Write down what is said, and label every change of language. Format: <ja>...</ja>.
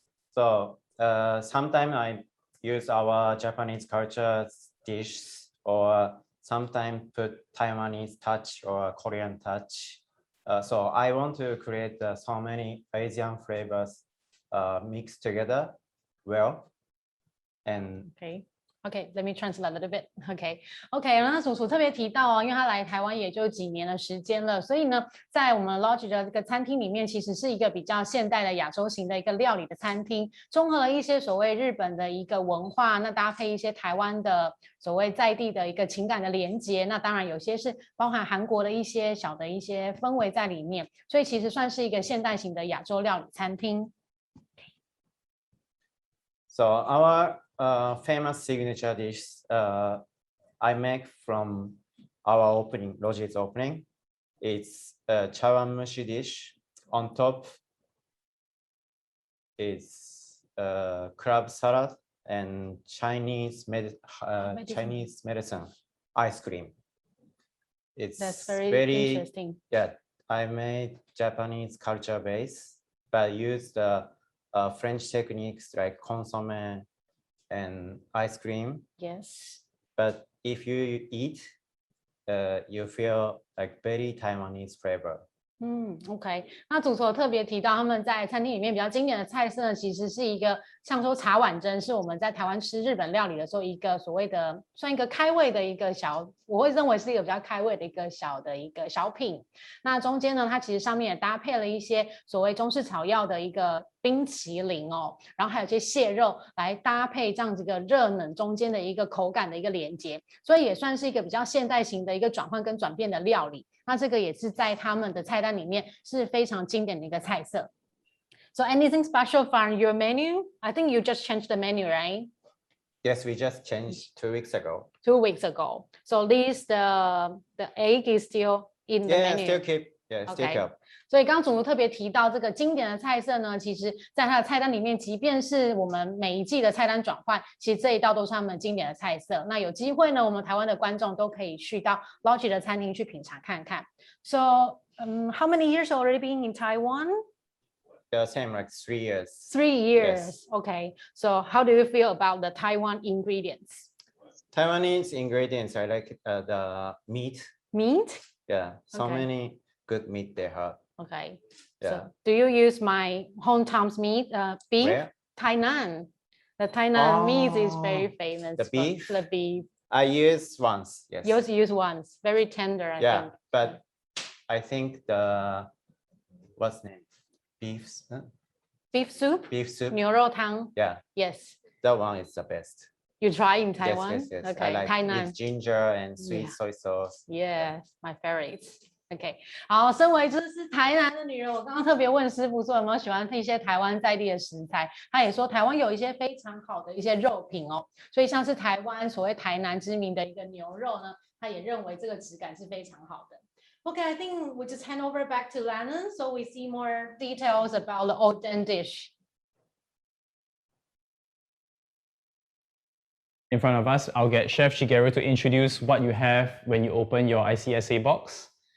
<en>So sometimes I use our Japanese culture dishes, or sometimes put Taiwanese touch or Korean touch. So I want to create so many Asian flavors mixed together well. And Okay, let me translate a little bit.</en> <zh>OK， 那主厨特别提到因为他来台湾也就几年的时间了，所以呢，在我们 logy 的这个餐厅里面，其实是一个比较现代的亚洲型的一个料理的餐厅，综合了一些所谓日本的一个文化，那搭配一些台湾的所谓在地的一个情感的连接，那当然有些是包含韩国的一些小的一些氛围在里面，所以其实算是一个现代型的亚洲料理餐厅。</zh> <en>So our famous signature dish I make from our opening, Logy's opening. It's a chawanmushi dish. On top is crab salad and Chinese medicine ice cream. That's very interesting. Yeah, I made Japanese culture base, but use the French techniques like consomme and ice cream. Yes. But if you eat, you feel like very Taiwanese flavor.</en> <zh>OK， 那主厨特别提到他们在餐厅里面比较经典的菜色呢，其实是一个像说茶碗蒸，是我们在台湾吃日本料理的时候一个所谓的算一个开胃的一个小，我会认为是一个比较开胃的一个小品。那中间呢，它其实上面也搭配了一些所谓中式草药的一个冰淇淋哦，然后还有一些蟹肉来搭配这样子个热冷中间的一个口感的一个连接，所以也算是一个比较现代型的一个转换跟转变的料理。那这个也是在他们的菜单里面是非常经典的一个菜色。</zh> <en>So anything special from your menu? I think you just changed the menu, right? Yes, we just changed 2 weeks ago. 2 weeks ago. So at least the egg is still in the menu. Still keep. Yeah, still keep.</en> <zh>所以刚刚主厨特别提到这个经典的菜色呢，其实在它的菜单里面，即便是我们每一季的菜单转换，其实这一道都是他们经典的菜色。那有机会呢，我们台湾的观众都可以去到 logy 的餐厅去品尝看看。</zh> <en>So, how many years already been in Taiwan? The same, like 3 years. 3 years. Yes. Okay. So how do you feel about the Taiwan ingredients? Taiwanese ingredients, I like the meat. Meat? Yeah, so many good meat they have. Okay. Yeah. So do you use my hometown's meat, beef? Where? Tainan. The Tainan meat is very famous. The beef? The beef. I used once, yes. You also use once. Very tender, I think. But I think what's the name? Beef soup? Beef soup.</en> <zh>牛肉汤.</zh> <en>Yeah. Yes. That one is the best. You try in Taiwan? Yes. Okay. I like Tainan. with ginger and sweet soy sauce. Yes, my favorites.</en> <zh>OK， 好，身为就是台南的女人，我刚刚特别问师傅说有没有喜欢一些台湾在地的食材，他也说台湾有一些非常好的一些肉品哦，所以像是台湾所谓台南知名的一个牛肉呢，他也认为这个质感是非常好的。</zh> <en>Okay, I think we just hand over back to Lennon so we see more details about the Oden dish. In front of us, I'll get Chef Shigeru to introduce what you have when you open your ICSA box.</en>